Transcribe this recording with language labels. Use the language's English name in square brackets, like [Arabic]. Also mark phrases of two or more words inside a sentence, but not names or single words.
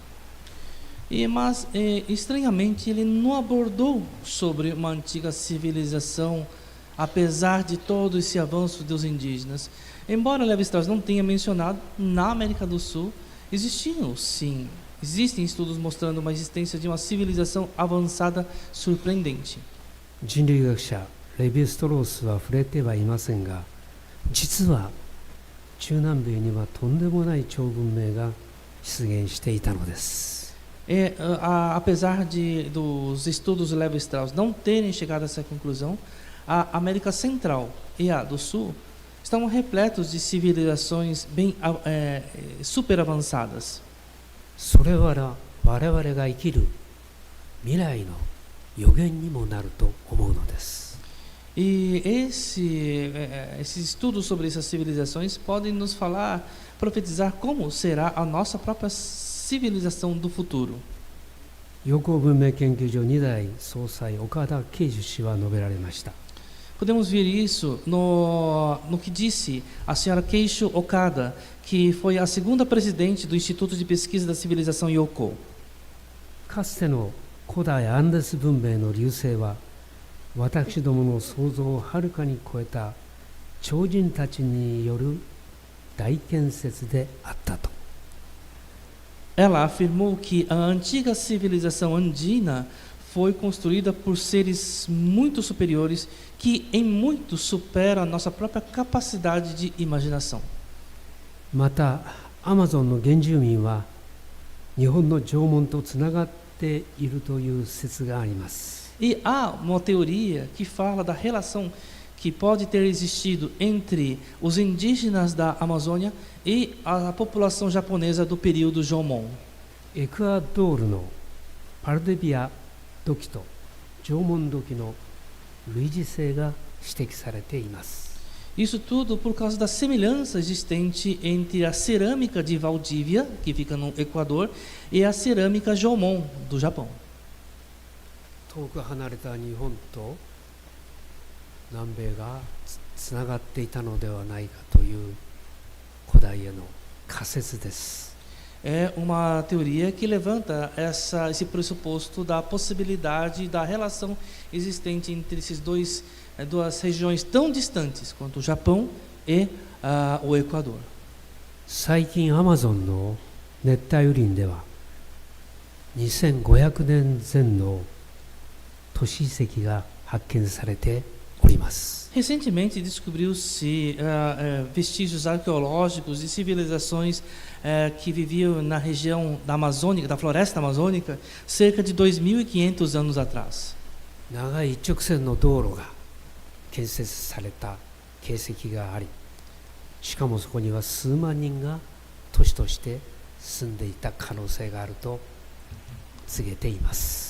[Portuguese] Mas estranhamente ele não abordou sobre uma antiga civilização, apesar de todo esse avanço dos indígenas. Embora Lévi-Strauss não tenha mencionado, na América do Sul existem estudos mostrando uma existência de uma civilização avançada surpreendente. [Japanese] 人類学者レヴィ・ストロースは触れてはいませんが、実は中南米にはとんでもない超文明が出現していたのです。 [Portuguese] Apesar dos estudos de Lévi-Strauss não terem chegado a essa conclusão, a América Central e a do Sul estão repletos de civilizações bem super avançadas. [Japanese] それは我々が生きる未来の予言にもなると思うのです。 [Portuguese] E esses estudos sobre essas civilizações podem nos profetizar como será a nossa própria civilização do futuro. [Japanese] 陽光文明研究所2代総裁岡田啓樹氏は述べられました。 [Portuguese] Podemos ver isso no que disse a senhora Keisho Okada, que foi a segunda presidente do Instituto de Pesquisa da Civilização Yoko. [Japanese] かつての古代アンデス文明の隆盛は私どもの想像をはるかに超えた超人たちによる大建設であったと。 [Portuguese] Ela afirmou que a antiga civilização andina foi construída por seres muito superiores que em muito superam a nossa própria capacidade de imaginação. [Japanese] またアマゾンの原住民は日本の縄文とつながっているという説があります。 [Portuguese] E há uma teoria que fala da relação que pode ter existido entre os indígenas da Amazônia e a população japonesa do período Jomon. [Japanese] エクアドルのパルデビア土器と縄文土器の類似性が指摘されています。 [Portuguese] Isso tudo por causa da semelhança existente entre a cerâmica de Valdívia, que fica no Equador, e a cerâmica Jomon, do Japão. [Japanese] 遠く離れた日本と南米がつながっていたのではないかという古代への仮説です。 [Portuguese] É uma teoria que levanta esse pressuposto da possibilidade da relação existente entre duas regiões tão distantes quanto o Japão e o Equador. [Japanese] 最近アマゾンの熱帯雨林では2500年前の都市遺跡が発見されております。 [Portuguese] Recentemente descobriu-se vestígios arqueológicos de civilizações que viviam na região da Amazônica, da floresta amazônica, cerca de 2.500 anos atrás. [Japanese] 長い一直線の道路が建設された形跡があり、しかもそこには数万人が都市として住んでいた可能性があると告げています。